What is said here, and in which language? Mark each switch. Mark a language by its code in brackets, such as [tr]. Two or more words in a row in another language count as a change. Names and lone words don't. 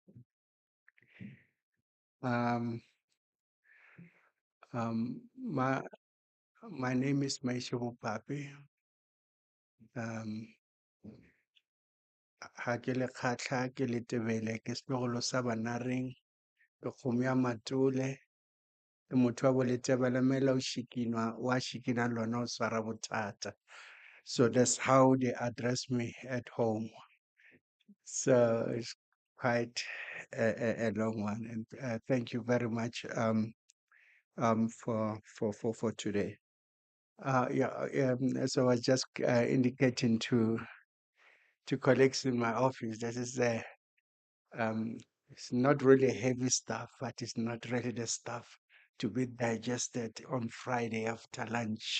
[en] Um, um, my my name is Maisho Papi. [nso] Ha ke le kgatlha ke le tebele ke setlogolo sa Banareng ke kgomo ya Matole ke motho wa Boletebelemela wa shikina lona o swara bothata. [en] So that's how they address me at home. So it's quite a long one, and thank you very much for today. As I was just indicating to colleagues in my office, this is it's not really heavy stuff, but it's not really the stuff to be digested on Friday after lunch.